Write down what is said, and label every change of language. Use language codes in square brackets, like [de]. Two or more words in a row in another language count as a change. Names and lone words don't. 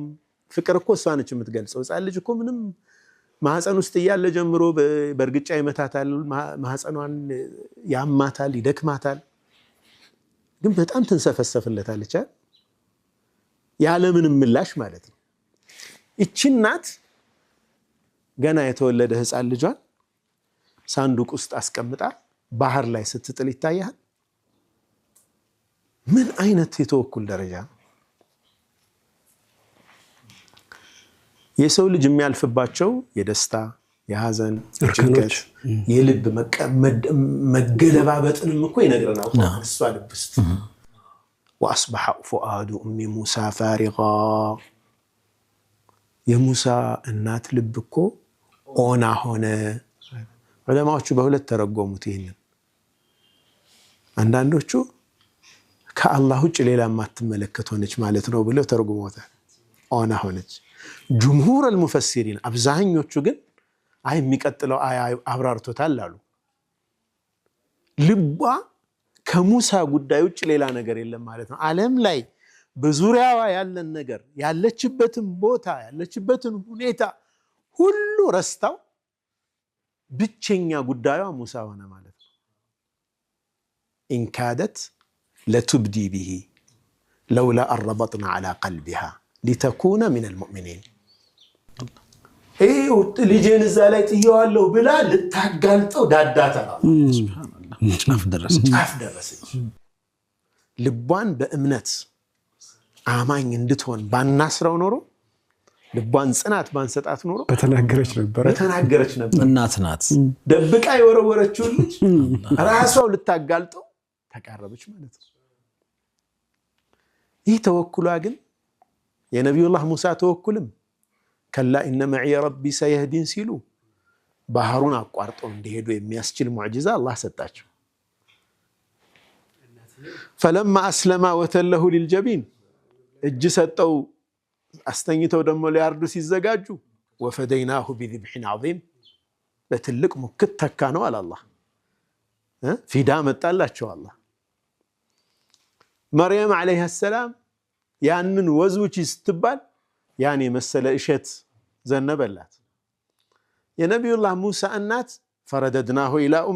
[am] ፍቅር እኮ እሷ ነች የምትገልጸው። ህፃን ልጅ እኮ ምንም ማህፀን ውስጥ ያለ ጀምሮ በእርግጫ ይመታታል፣ ማህፀኗን ያማታል፣ ይደክማታል፣ ግን በጣም ትንሰፈሰፍለታለች ያለ ምንም ምላሽ ማለት ነው። እቺ እናት ገና የተወለደ ህፃን ልጇን ሳንዱቅ ውስጥ አስቀምጣ ባህር ላይ ስትጥል ይታያል። ምን አይነት የተወኩል ደረጃ! የሰው ልጅ የሚያልፍባቸው የደስታ የሐዘን ጭንቀት የልብ መገለባበጥንም እኮ ይነግረናል ቁርአን እሷ ልብ ውስጥ [ar] واصبح فؤاد ام موسى فارغا [am] የሙሳ እናት ልብ እኮ ኦና ሆነ ዑለማዎቹ በሁለት ተረጎሙት ይሄንን አንዳንዶቹ ከአላህ ውጭ ሌላ ማትመለከት ሆነች ማለት ነው ብለው ተረጉመውታል ኦና ሆነች [ar] ጅምሁር المفسرين [am] አብዛኞቹ ግን አይ የሚቀጥለው አያ አብራርቶታል አሉ ልቧ ከሙሳ ጉዳይ ውጭ ሌላ ነገር የለም ማለት ነው ዓለም ላይ በዙሪያዋ ያለን ነገር ያለችበትን ቦታ ያለችበትን ሁኔታ ሁሉ ረስታው ብቸኛ ጉዳዩ ሙሳ ሆነ ማለት ነው [ar] إن كادت لتبدي به لولا أربطنا على قلبها لتكون من المؤمنين [am] ايه ልጄን እዛ ላይ ጥየዋለሁ ብላ ልታጋልጠው ዳዳታ [ar] سبحان الله [am] ጫፍ ደረሰች ልቧን በእምነት አማኝ እንድትሆን ባናስረው ኖሮ ልቧን ጽናት ባንሰጣት ኖሮ በተናገረች ነበር እናት ናት ደብቃ የወረወረችው ልጅ ራሷው ልታጋልጠው ተቃረበች ማለት ነው ይህ ተወኩሏ ግን የነብዩላህ ሙሳ ተወኩልም [ar] ከላ ኢነ መዒ ረቢ ሰየህዲን [am] ሲሉ ባህሩን አቋርጠው እንዲሄዱ የሚያስችል ሙዕጂዛ አላህ ሰጣቸው [ar] فلما اسلم وتله للجبين [am] እጅ ሰጠው አስተኝተው ደሞ ሊያርዱ ሲዘጋጁ [ar] وفديناه بذبح عظيم [am] በትልቅ ሙክት ተካ ነው አላህ ፊዳ መጣላቸው አላህ መርየም [ar] አለይሃ ሰላም [am] ያንን ወዝውጪ ስትባል ያኔ መሰለ እሸት ዘነበላት የነብዩላህ ሙሳ እናት [ar] ፈረደድናሁ ኢላ ኡሚ